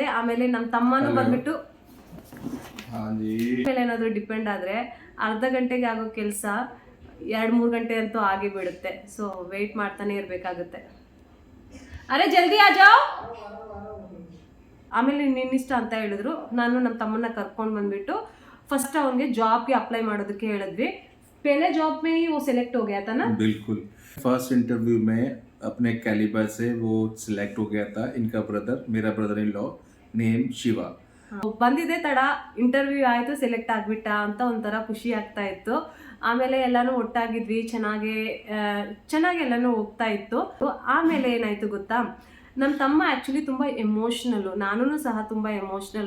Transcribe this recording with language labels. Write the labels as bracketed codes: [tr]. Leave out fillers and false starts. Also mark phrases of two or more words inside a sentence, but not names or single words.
[kn] ಆಮೇಲೆ ನಮ್ಮ ತಮ್ಮನೂ ಬಂದ್ಬಿಟ್ಟು ಮೇಲೆ ಏನಾದರೂ ಡಿಪೆಂಡ್ ಆದರೆ ಅರ್ಧ ಗಂಟೆಗೆ ಆಗೋ ಕೆಲಸ 2-3 ಗಂಟೆ ಅಂತೂ ಆಗಿ ಬಿಡುತ್ತೆ. ಸೊ ವೆಯ್ಟ್ ಮಾಡ್ತಾನೆ ಇರಬೇಕಾಗುತ್ತೆ. [hi] अरे जल्दी आजाओ. [kn] ಆಮೇಲೆ ನಿನ್ನಿಷ್ಟ ಅಂತ ಹೇಳಿದ್ರು. ನಾನು ನಮ್ಮ ತಮ್ಮನ್ನ ಕರ್ಕೊಂಡು ಬಂದ್ಬಿಟ್ಟು ಫಸ್ಟ್ ಅವನಿಗೆ ಜಾಬ್ಗೆ ಅಪ್ಲೈ ಮಾಡೋದಕ್ಕೆ ಹೇಳಿದ್ವಿ. [hi] पहले जॉब में ही वो सिलेक्ट हो गया था ना? बिल्कुल, फर्स्ट इंटरव्यू में अपने कैलिबर से वो सिलेक्ट हो गया था. इनका ब्रदर, मेरा [en] brother in law named Shiva. [kn] ಬಂದಿದೆ ತಡ, ಇಂಟರ್ವ್ಯೂ ಆಯಿತು, ಸೆಲೆಕ್ಟ್ ಆಗಿಬಿಟ್ಟ ಅಂತ ಒಂಥರ ಖುಷಿ ಆಗ್ತಾ ಇತ್ತು. ಆಮೇಲೆ ಎಲ್ಲನೂ ಒಟ್ಟಾಗಿದ್ವಿ, ಚೆನ್ನಾಗಿ ಎಲ್ಲನೂ ಹೋಗ್ತಾ ಇತ್ತು. ಆಮೇಲೆ ಏನಾಯಿತು ಗೊತ್ತಾ, ನಮ್ಮ ತಮ್ಮ ಆ್ಯಕ್ಚುಲಿ ತುಂಬ ಎಮೋಷ್ನಲ್ಲು, ನಾನೂ ಸಹ ತುಂಬ ಎಮೋಷ್ನಲ್ಲು.